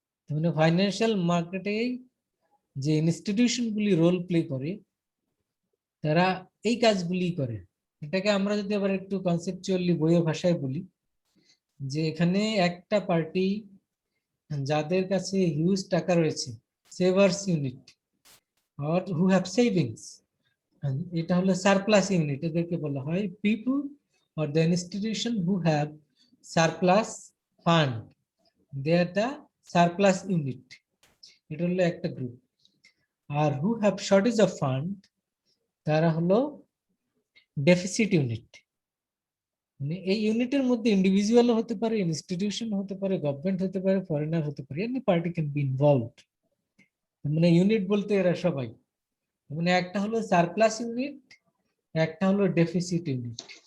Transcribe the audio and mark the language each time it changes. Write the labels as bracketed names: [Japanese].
[Bangla] মানে ফাইন্যান্সিয়াল মার্কেটে যে ইনস্টিটিউশন গুলি রোল প্লে করে তারা এই কাজগুলি করে। এটাকে আমরা যদি আবার একটু কনসেপচুয়ালি বইয়ের ভাষায় বলি, যে এখানে একটা পার্টি যাদের কাছে হিউজ টাকা রয়েছে [English] savers unit or who have savings. And [Bangla] এটা হলো [English] surplus unit, [Bangla] এদেরকে বলা হয় [English] people or the institution who have surplus fund, they are the surplus unit. [Bangla] এটা হলো একটা group. [English] আর who have shortage of fund, [Bangla] তারা হলো [English] Deficit unit. [Bangla] মানে এই ইউনিটের মধ্যে ইন্ডিভিজুয়াল হতে পারে, ইনস্টিটিউশন হতে পারে, গভর্নমেন্ট হতে পারে, ফরেনার হতে পারে, [English] Any party can be involved. [Bangla] মানে ইউনিট বলতে এরা সবাই, মানে একটা হলো সারপ্লাস ইউনিট, একটা হলো ডেফিসিট ইউনিট।